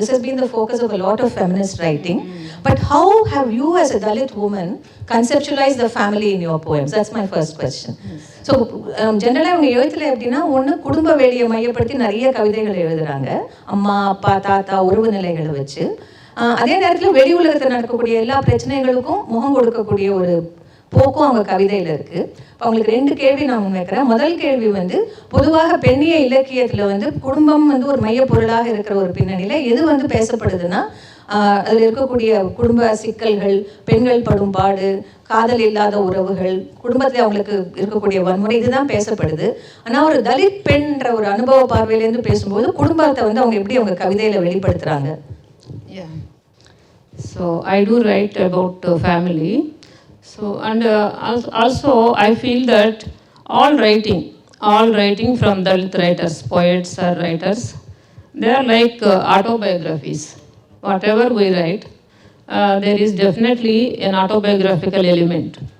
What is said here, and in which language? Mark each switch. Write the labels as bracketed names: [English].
[English] This has been the focus of a lot of feminist writing. But how have you as a Dalit woman conceptualized the family in your poems? That's my first question. [Tamil] So ஜென்ரலாக அவங்க எழுத்துல எப்படின்னா, ஒன்று குடும்ப வேலையை மையப்படுத்தி நிறைய கவிதைகள் எழுதுகிறாங்க, அம்மா அப்பா தாத்தா உறவு நிலைகளை வச்சு. அதே நேரத்தில் வெளி உலகத்தில் நடக்கக்கூடிய எல்லா பிரச்சனைகளுக்கும் முகம் கொடுக்கக்கூடிய ஒரு போக்கும் அவங்க கவிதையில் இருக்குது. இப்போ அவங்களுக்கு 2 கேள்வி நான் முன்வைக்கிறேன். முதல் கேள்வி வந்து, பொதுவாக பெண்ணிய இலக்கியத்தில் வந்து குடும்பம் வந்து ஒரு மையப்பொருளாக இருக்கிற ஒரு பின்னணியில் எது வந்து பேசப்படுதுன்னா, அதில் இருக்கக்கூடிய குடும்ப சிக்கல்கள், பெண்கள் படும் பாடு, காதல் இல்லாத உறவுகள், குடும்பத்தில் அவங்களுக்கு இருக்கக்கூடிய வன்முறை, இதுதான் பேசப்படுது. ஆனால் ஒரு தலித் பெண்ன்ற ஒரு அனுபவ பார்வையிலேருந்து பேசும்போது குடும்பத்தை வந்து அவங்க எப்படி அவங்க கவிதையில் வெளிப்படுத்துகிறாங்க? [English] Yeah. So I do write about family. So and also I feel that all writing from Dalit writers, poets or writers, they are like autobiographies. Whatever we write, there is definitely an autobiographical element.